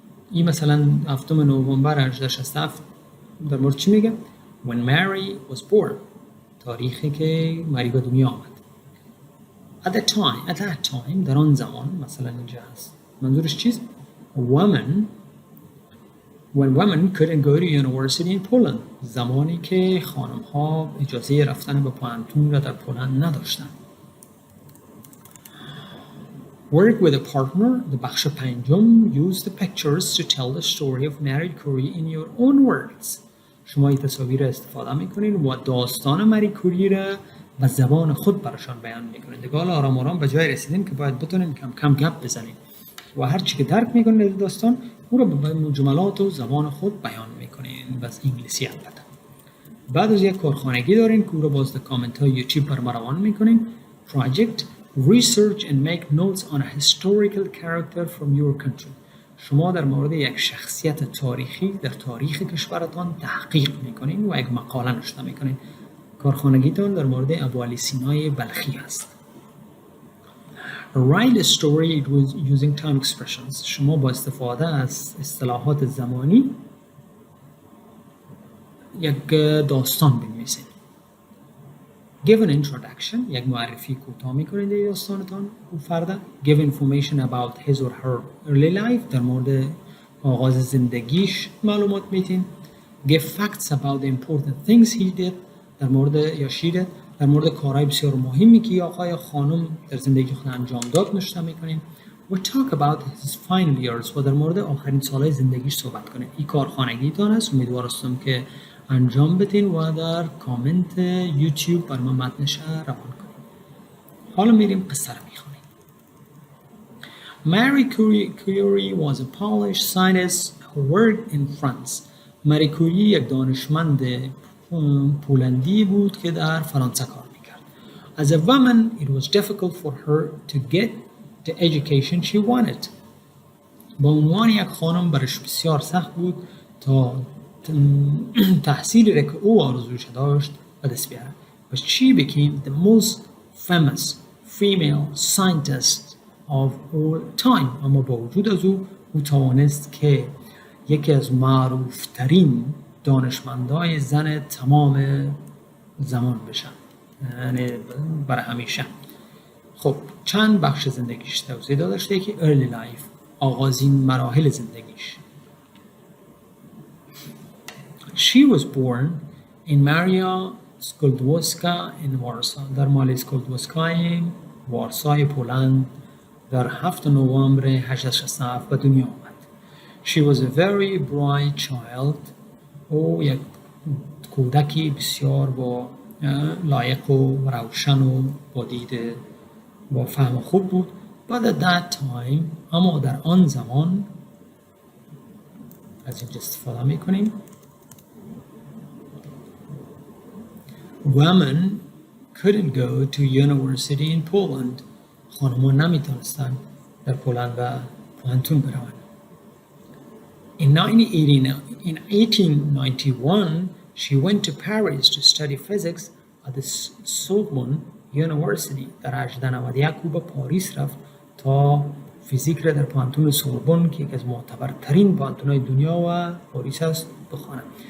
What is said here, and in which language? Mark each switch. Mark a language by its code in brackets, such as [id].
[fa] این مثلا 7 نوامبر 1867 در مورد چی میگه؟ [en] When Mary was born. [fa] تاریخی که ماری به دنیا آمد. [en] At that time [fa] در آن زمان مثلا اینجا هست. منظورش چیست؟ [en] A woman when women couldn't go to university in Poland. [fa] زمانی که خانم‌ها اجازه رفتن به پانتون را در پولند نداشتند. [en] Work with a partner. [fa] The بخش پنجم. [en] Use the pictures to tell the story of Marie Curie in your own words. [fa] شما این تصاویر را استفاده میکنین و داستان ماری کوری را به زبان خود براشان بیان میکنین. دیگه حالا آرام آرام به جای رسیدین که باید بتونین کم کم گپ بزنین و هر چی که درک میکنین داستان او را به جملات و زبان خود بیان میکنین، بس انگلیسی البته. بعد از یک کارخانگی دارین که او را باز در کامنت های یوتیوب بر ما روان میکنین. [en] Project. Research and make notes on a historical character from your country. [fa] شما در مورد یک شخصیت تاریخی در تاریخ کشورتان تحقیق میکنین و یک مقاله نوشته میکنین. کارخانگیتان در مورد ابوعلی سینای بلخی است. [en] Write a story using time expressions. [fa] شما با استفاده از اصطلاحات زمانی یک داستان بنویسید. [en] Give an introduction. [fa] یک معرفی کوتاه میکنید در داستانتان او فرد. [en] Give information about his or her early life. [fa] در مورد آغاز زندگیش معلومات میتین. [en] Give facts about the important things he did. [fa] در مورد یا [en] she did. [fa] در مورد کارهای بسیار مهمی که آقا یا خانم در زندگی خود انجام داد نوشته میکنین. [en] We talk about his final years. [fa] و در مورد آخرین سالهای زندگیش صحبت کنید. این کارخانگیتان است. امیدوارم که انجام بدین و در کامنت یوتیوب بر من متنش روان کنید. حالا میریم قصه رو میخونیم. [en] Marie Curie was a Polish scientist who worked in France. [fa] ماری کوری یک دانشمند پولندی بود که در فرانسه کار میکرد. [en] As a woman, it was difficult for her to get the education she wanted. [fa] با عنوان یک خانم برش بسیار سخت بود تا تحصیلی را که او آرزوش داشت به دست بیاره. [en] But she became the most famous female scientist of all time. [fa] اما با وجود از او توانست که یکی از معروف ترین دانشمندای زن تمام زمان بشن، یعنی برای همیشه. خب چند بخش زندگیش توضیح داده شده که early life، آغازین مراحل زندگیش. [en] She was born in Maria Skłodowska in Warsaw. [fa] در مالی سکولدوسکای وارسای پولند در 7 نوامبر 1867 به دنیا آمد. [en] She was a very bright child. [fa] او یک کودکی بسیار با لایق و روشن و با دید با فهم خوب بود. [en] But at that time، [fa] اما در آن زمان، از اینجا استفاده میکنیم، [en] women couldn't go to university in Poland. [fa] خانمان نمیتونستن در پولند و پانتون بروند. [en] In 1891, she went to Paris to study physics at the Sorbonne University. [fa] در 1891 او به پاریس رفت تا فیزیک را در پانتون سوربن که یکی از معتبرترین پانتون‌های دنیا و پاریس است بخواند.